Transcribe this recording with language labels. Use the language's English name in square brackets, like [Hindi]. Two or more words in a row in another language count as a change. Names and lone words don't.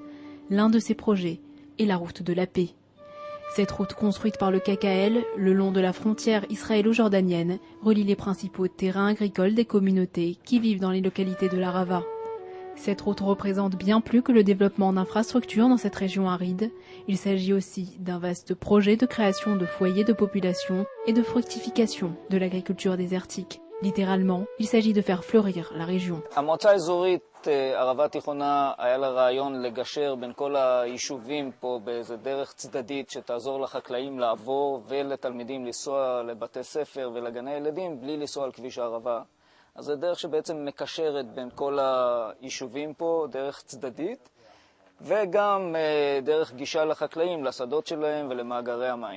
[French] L'un de ses projets est la route de la paix. Cette route construite par le KKL, le long de la frontière israélo-jordanienne, relie les principaux terrains agricoles des communautés qui vivent dans les localités de l'Arava. Cette route représente bien plus que le développement d'infrastructures dans cette région aride. Il s'agit aussi d'un vaste projet de création de foyers de population et de fructification de l'agriculture désertique. Littéralement, il s'agit de faire fleurir la région. [Hebrew] המועצה האזורית ערבה התיכונה היה לה רעיון לגשר בין כל היישובים פה באיזה דרך צדדית שתעזור לחקלאים לעבור ולתלמידים לנסוע לבתי ספר ולגני ילדים בלי לנסוע על כביש הערבה. אז זה דרך שבעצם מקשרת בין כל היישובים פה, דרך צדדית, וגם דרך גישה לחקלאים, לשדות שלהם ולמאגרי המים.